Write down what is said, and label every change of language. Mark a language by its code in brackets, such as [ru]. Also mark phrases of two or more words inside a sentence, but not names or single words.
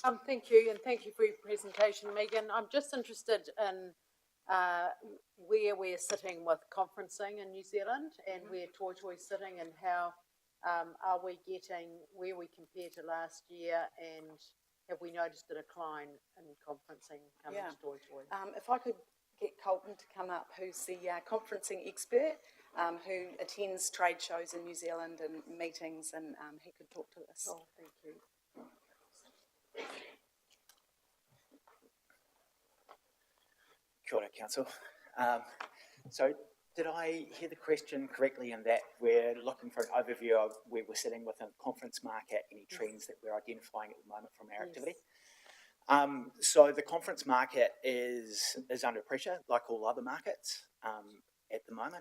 [en] Thank you, and thank you for your presentation, Megan. I'm just interested in where we're sitting with conferencing in New Zealand and where Toi Toi is sitting, and how are we getting where we compare to last year, and have we noticed a decline in conferencing coming to Toi Toi? If I could get Colton to come up, who's the conferencing expert, who attends trade shows in New Zealand and meetings, and he could talk to us. Oh, thank you. [mi] Kia ora, [en] Council. So did I hear the question correctly in that we're looking for an overview of where we're sitting within the conference market, any trends that we're identifying at the moment from our activity? So the conference market is under pressure, like all other markets at the moment.